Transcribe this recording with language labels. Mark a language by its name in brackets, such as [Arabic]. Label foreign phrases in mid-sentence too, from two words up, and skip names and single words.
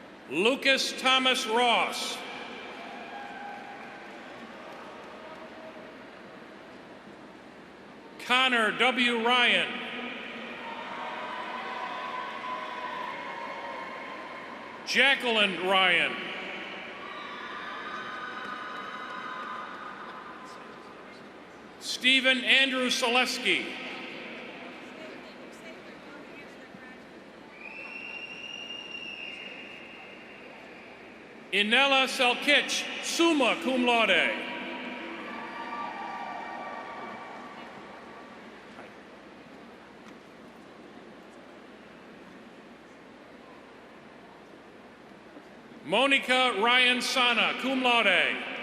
[English] Lucas Thomas Ross. Connor W. Ryan. Jacqueline Ryan. Stephen Andrew Selesky. Inela Selkich, [Latin] summa cum laude. [English] Monica Ryan Sana, [Latin] cum laude.